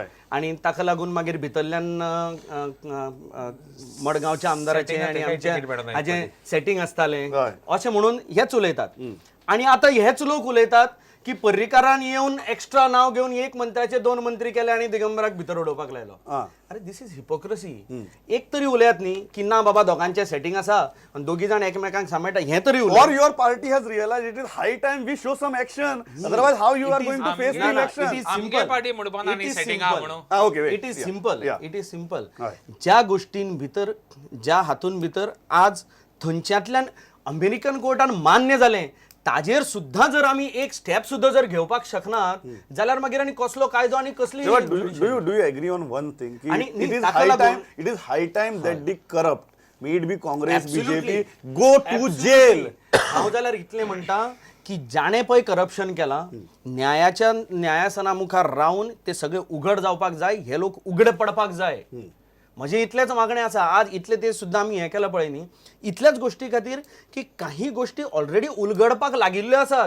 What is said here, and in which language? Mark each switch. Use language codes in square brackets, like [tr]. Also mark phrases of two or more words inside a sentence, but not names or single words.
[kok] आनी ताका लागून मागीर भितरल्यान मडगांवच्या आमदाराचें आनी आमच्या हाचें सेटिंग आसतालें अशें म्हणून हेच उलयतात. आनी आतां हेच लोक उलयतात की पर्रीकारान येवन एक्स्ट्रा नांव घेवन एक मंत्र्याचे 2 मंत्री केले आनी दिगंबराक भितर उडोवपाक लायलो. [en] अरे this is hypocrisy. [kok] एक तरी उलयात न्ही की ना बाबा दोगांचे सेटिंग आसा आनी दोगी जाण एकामेकांक सांबाळटा, हें तरी उलय. [en] or your party has realized it is high time we show some action, otherwise how you are going to face the election? [kok] आमगे पार्टी म्हणपाना आनी सेटिंग आहा म्हणून. [en] Okay, wait. it is simple, it is simple. [kok] हय. ज्या गोष्टीं भितर, ज्या हातून भितर आज थंयच्यातल्यान अमेरिकन कोर्टान मान्य जालें, ताजेर सुद्धा जर आमी एक स्टेप सुद्धा जर घेवपाक शकनात जाल्यार मागीर आनी कसलो कायदो आनी कसली. [en] Do you agree on one thing? [kok] आणि [en] It is [kok] ताका [en] high [kok] लागून- [en] time. It is high time that the corrupt, may it be Congress, Absolutely. BJP, go to jail. [kok] हांव जाल्यार इतलें म्हणटा की जाणें पळय करप्शन केलां, न्यायाच्या न्यायासना मुखार रावन ते सगळे उघड जावपाक जाय, हे लोक उघडे पडपाक जाय. म्हजें इतलेंच मागणें आसा. आज इतले ते सुद्दां आमी हें केलां पळय न्ही, इतल्याच गोश्टी खातीर की काही गोश्टी ऑलरेडी उलगडपाक लागिल्ल्यो आसात.